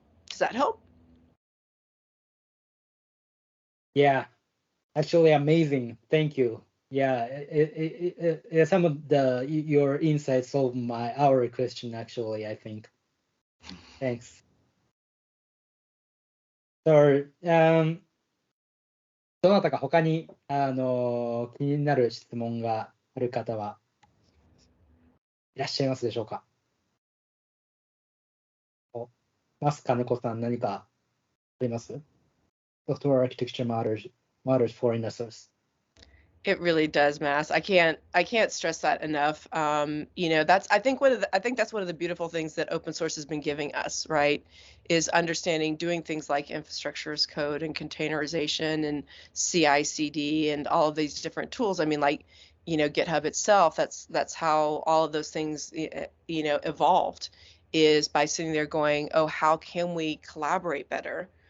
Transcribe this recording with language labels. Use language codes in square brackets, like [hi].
[en] Does that help? Yeah, actually amazing. Thank you. Yeah, some of your insights solve our question actually, I think. Thanks. [ja] So, どなたか他に気になる質問がある方はいらっしゃいますでしょうか？マス金子さん、何かあります？ [en] Software architecture matters for InnerSource. It really does, Mass. I can't stress that enough. I think that's one of the beautiful things that open source has been giving us, right? Is understanding doing things like infrastructure as code and containerization and CI/CD and all of these different tools. I mean, like, GitHub itself, that's how all of those things, evolved, is by sitting there going, oh, how can we collaborate better?